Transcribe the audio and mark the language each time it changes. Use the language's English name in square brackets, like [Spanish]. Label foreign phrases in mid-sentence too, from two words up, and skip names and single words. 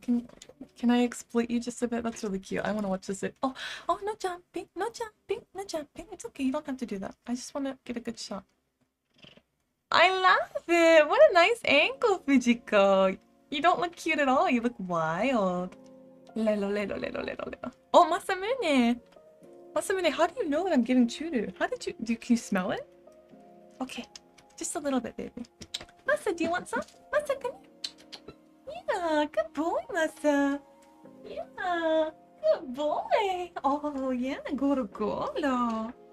[English] Can I exploit you just a bit? That's really cute. I want to watch this. Oh, no jumping, no jumping, no jumping. It's okay. You don't have to do that. I just want to get a good shot. I love it. What a nice angle, Fujiko. You don't look cute at all. You look wild. Lelo, lelo, lelo, lelo, lelo. Oh, Masamune. Masamune, how do you know that I'm giving Churu? How did you... Can you smell it? Okay. Just a little bit, baby. Masa, do you want some? Masa, come here. Yeah, good boy, Masa. Yeah, good boy. Oh, yeah, [Japanese] ゴロゴロ.